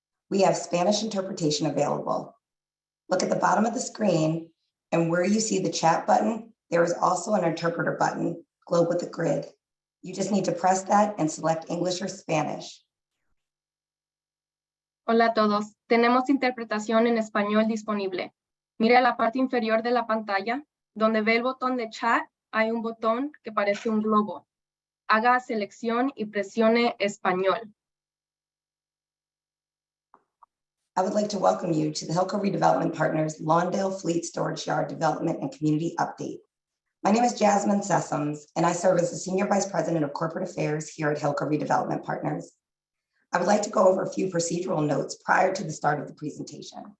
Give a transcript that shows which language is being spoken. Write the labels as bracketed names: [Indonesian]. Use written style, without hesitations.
[English] We have Spanish interpretation available. Look at the bottom of the screen, and where you see the chat button, there is also an interpreter button, globe with a grid. You just need to press that and select English or Spanish. [Spanish] Hola a todos, tenemos interpretación en español disponible. Mire a la parte inferior de la pantalla, donde ve el botón de chat, hay un botón que parece un globo. Haga selección y presione español. [English] I would like to welcome you to the Hilco Redevelopment Partners Lawndale Fleet Storage Yard Development and Community Update. My name is Jasmine Sessoms, and I serve as the Senior Vice President of Corporate Affairs here at Hilco Redevelopment Partners. I would like to go over a few procedural notes prior to the start of the presentation.